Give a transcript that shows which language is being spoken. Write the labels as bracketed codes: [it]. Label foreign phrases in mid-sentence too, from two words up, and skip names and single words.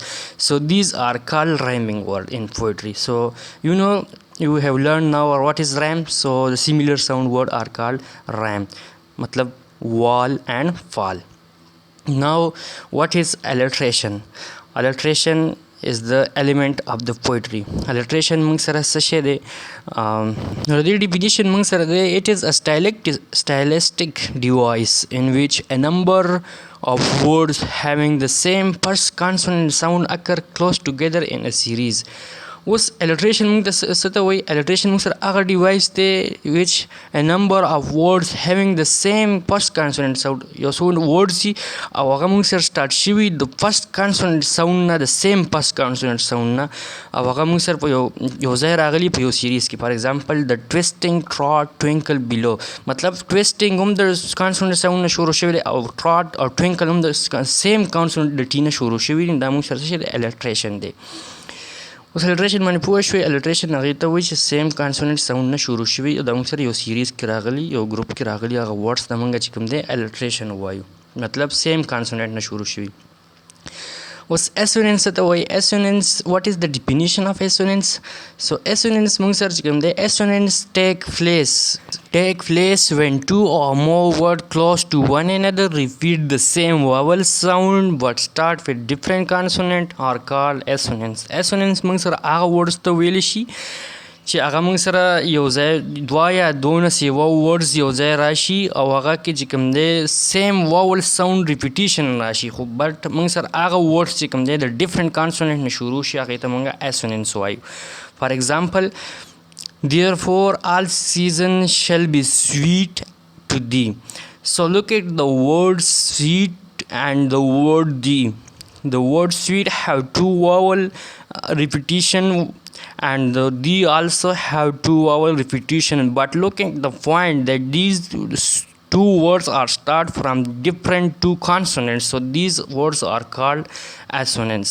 [en] So these are called rhyming word in poetry. So you have learned now what is rhyme. So the similar sound word are called rhyme. Matlab wall and fall. Now what is alliteration? Alliteration is the element of the poetry. [ps] Alliteration موږ سره څه شی دی؟ د دې ډیفینیشن موږ سره دی. [en] It is a stylistic device in which a number of words having the same first consonant sound occur close together in a series. [ps] اوس الټریشن موږ ته څه ته وایي؟ الټریشن موږ سره هغه ډیوایس دی [en] which a number of words having the same first consonant sound. [ps] یو څو ورډس دي او هغه موږ سره سټارټ شوي د [en] first consonant sound [ps] نه، د [en] same first consonant sound [ps] نه، او هغه موږ سره په یو ځای راغلي په یو سیریز کې. [en] for example [ps] د [en] twisting trot twinkle below, [ps] مطلب ټویسټینګ هم د [en] consonant sound [ps] نه شروع شوی دی او ټراټ او ټوینکل هم د [en] same consonant [ps] د ټي نه شروع شوي دي. دا موږ سره څه شی دی؟ الټریشن دی. اوس الټریشن باندې پوه شوې. الټریشن هغې ته وایي چې [en] same consonant sound [ps] نه شروع شوي او د موږ سره یو سیریز کې راغلي یو ګروپ کې راغلي هغه ورډس د موږ چې کوم دی الټریشن وایو مطلب [en] same consonant [ps] نه شروع شوي. اوس assonance ته وایي. [en] assonance what is the definition of assonance؟ so assonance [ps] موږ سره چې کوم دی [en] assonance take place when two or more words close to one another repeat the same vowel sound but start with different consonant are called assonance. [ps] assonance موږ سره هغه words ته ویلی شي چې هغه موږ سره یو ځای دوه یا دونه سیوا ورډز یو ځای راشي او هغه کې چې کوم دی [en] same vowel sound repetition [ps] راشي خو بټ موږ سره هغه ورډز چې کوم دی د [en] different consonant [ps] نه شروع شي هغې ته موږ اسوننس وایو. [en] for example therefore all seasons shall be sweet to thee. so look at the word sweet and the word thee. the word sweet have two vowel repetition and the thee also have two vowel repetition, but look at the point that these two words are start from different two consonants, so these words are called assonance.